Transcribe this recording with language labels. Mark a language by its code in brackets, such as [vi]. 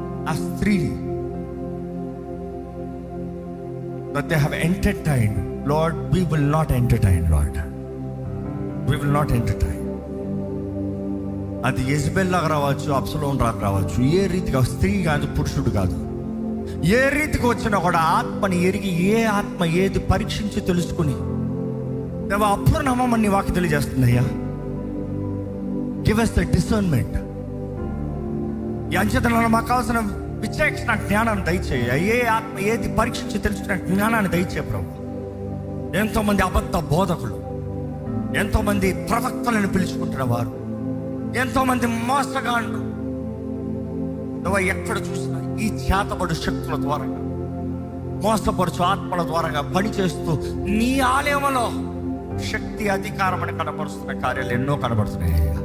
[te] ఆ స్త్రీ [en] that they have entertained, Lord, we will not entertain, Lord. We will not entertain. [te] అది Jezebel లాగా రావచ్చు, అబ్సలోం లాగా రావచ్చు. ఏ రీతిగా, స్త్రీ కాదు, పురుషుడు కాదు, ఏ రీతికి వచ్చినా కూడా ఆత్మని ఎరిగి, ఏ ఆత్మ ఏది పరీక్షించి తెలుసుకుని, దేవా అప్పుడు నమ్మమని వాకి తెలియజేస్తుంది. [en] అయ్యా give us the discernment. [te] ఈ అంచెతనంలో మాకు కావాల్సిన విచక్షణ జ్ఞానాన్ని దయచేయ. ఏ ఆత్మ ఏది పరీక్షించి తెలుసుకునే జ్ఞానాన్ని దయచే ప్రభు. ఎంతోమంది అబద్ధ బోధకులు, ఎంతోమంది ప్రవక్తలను పిలుచుకుంటున్న వారు, ఎంతోమంది మోసగాండ్రు నువ్వు ఎక్కడ చూసినా ఈ చేతబడు శక్తుల ద్వారా, మోసపరుచు ఆత్మల ద్వారా పనిచేస్తూ నీ ఆలయంలో శక్తి అధికారం అని కనబరుస్తున్న కార్యాలు ఎన్నో కనబడుతున్నాయి.